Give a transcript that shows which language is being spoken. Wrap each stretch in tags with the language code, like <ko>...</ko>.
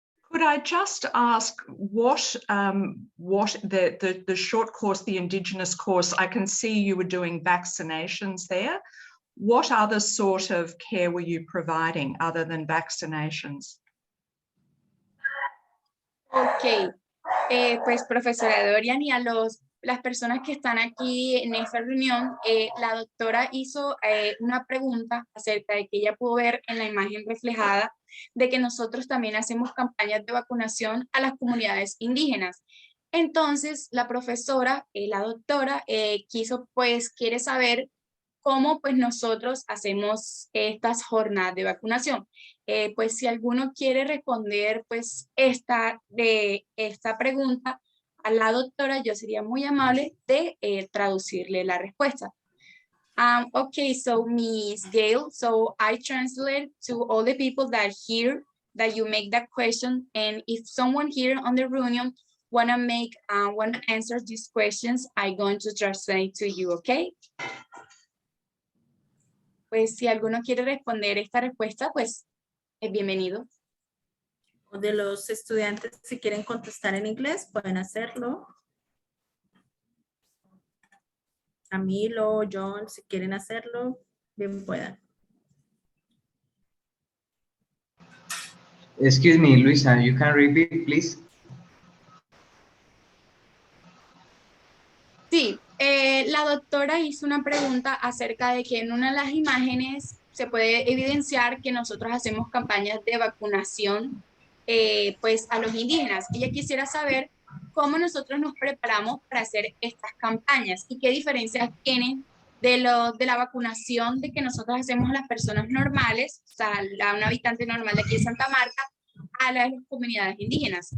<en>Could I just ask what the short course, the Indigenous course, I can see you were doing vaccinations there. What other sort of care were you providing other than vaccinations?</en> <es>Ok, pues profesora Dorian, y a las personas que están aquí en esta reunión, la doctora hizo una pregunta acerca de que ella pudo ver en la imagen reflejada de que nosotros también hacemos campañas de vacunación a las comunidades indígenas. Entonces, la profesora, la doctora, quiere saber cómo pues nosotros hacemos estas jornadas de vacunación. Pues si alguno quiere responder pues esta pregunta a la doctora, yo sería muy amable de traducirle la respuesta.</es> <en>Okay, so Ms. Gail, so I translate to all the people that hear that you make that question, and if someone here on the reunion wanna answer these questions, I'm going to translate to you, okay?</en> <es>Pues si alguno quiere responder esta respuesta, pues es bienvenido. O de los estudiantes, si quieren contestar en inglés, pueden hacerlo. Camilo, John, si quieren hacerlo, bien puedan.</es> <en>Excuse me, Luisa, you can repeat, please?</en> <es>Sí, la doctora hizo una pregunta acerca de que en una de las imágenes se puede evidenciar que nosotros hacemos campañas de vacunación pues a los indígenas. Ella quisiera saber cómo nosotros nos preparamos para hacer estas campañas y qué diferencias tienen de la vacunación de que nosotros hacemos a las personas normales, o sea, a un habitante normal de aquí de Santa Marta, a las comunidades indígenas.</es>